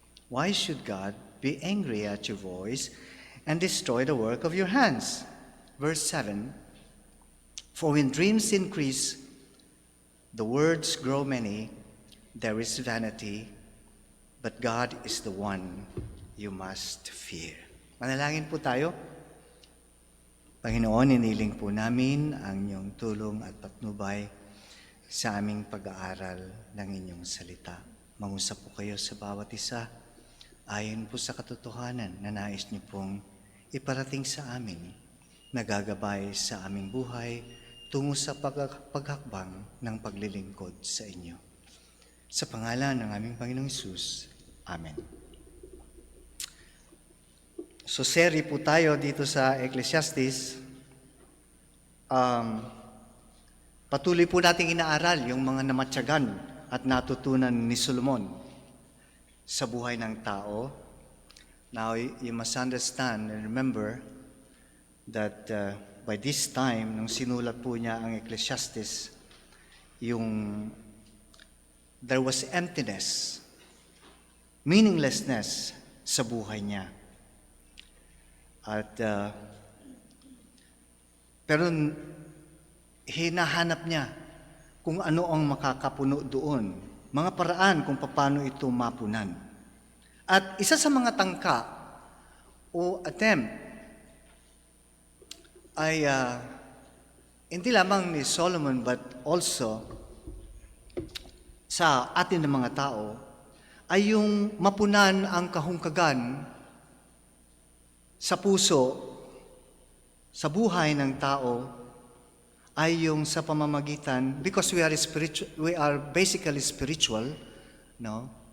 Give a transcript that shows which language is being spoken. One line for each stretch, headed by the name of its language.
English: Why should God be angry at your voice and destroy the work of your hands? Verse 7, for when dreams increase, the words grow many, there is vanity, but God is the one you must fear.
Filipino: Manalangin po tayo. Panginoon, iniling po namin ang inyong tulong at patnubay sa aming pag-aaral ng inyong salita. Mangusap po kayo sa bawat isa, ayon po sa katotohanan na nais niyo pong iparating sa amin, nagagabay sa aming buhay tungo sa paghakbang ng paglilingkod sa inyo. Sa pangalan ng aming Panginoong Hesus. Amen. So, seri po tayo dito sa Ecclesiastes. Patuloy po nating inaaral yung mga namatyagan at natutunan ni Solomon sa buhay ng tao.
English: Now, you must understand and remember that by this time,
Filipino: nung sinulat po niya ang Ecclesiastes,
English: there was emptiness, meaninglessness
Filipino: sa buhay niya. At pero hinahanap niya kung ano ang makakapuno doon, mga paraan kung paano ito mapunan. At isa sa mga tangka o attempt ay hindi lamang ni Solomon but also sa atin ng mga tao ay yung mapunan ang kahungkagan sa puso, sa buhay ng tao ay yung sa pamamagitan,
English: because we are basically spiritual,
Filipino: no?